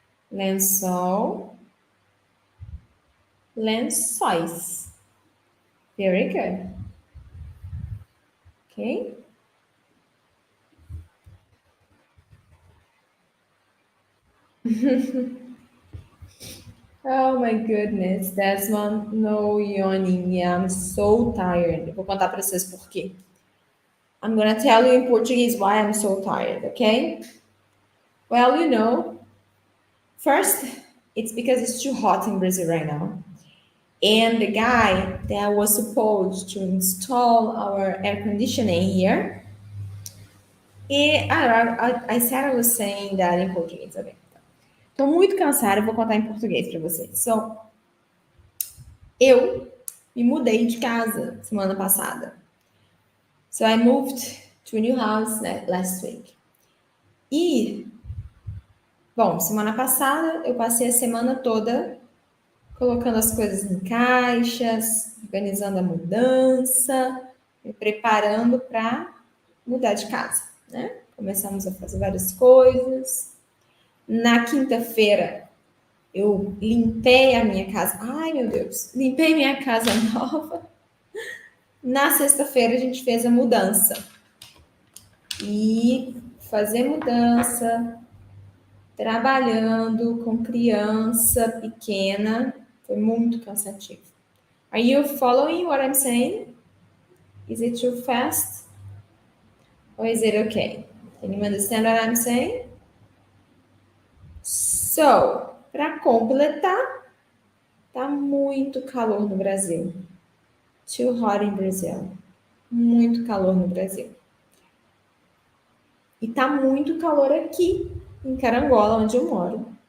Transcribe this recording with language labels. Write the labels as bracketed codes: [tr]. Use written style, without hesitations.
[en] Lençol, lençóis. Very good. Okay. Oh my goodness, that's one no yawning. Yeah, I'm so tired. [pt] Eu vou contar para vocês por quê. [en] I'm gonna tell you in Portuguese why I'm so tired, okay? Well, first, it's because it's too hot in Brazil right now. And the guy that was supposed to install our air conditioning here, I said I was saying that in Portuguese, okay? [pt] Tô muito cansada, eu vou contar em português para vocês. So, eu me mudei de casa semana passada. [en] So I moved to a new house last week. [pt] E, bom, semana passada eu passei a semana toda colocando as coisas em caixas, organizando a mudança, me preparando para mudar de casa, né? Começamos a fazer várias coisas. Na quinta-feira eu limpei a minha casa. Ai, meu Deus, limpei minha casa nova. Na sexta-feira a gente fez a mudança. E fazer mudança, trabalhando com criança pequena, foi muito cansativo. [en] Are you following what I'm saying? Is it too fast? Or is it okay? Can you understand what I'm saying? [pt] So, para completar, tá muito calor no Brasil. [en] Too hot in Brazil. [pt] Muito calor no Brasil. E tá muito calor aqui, em Carangola, onde eu moro.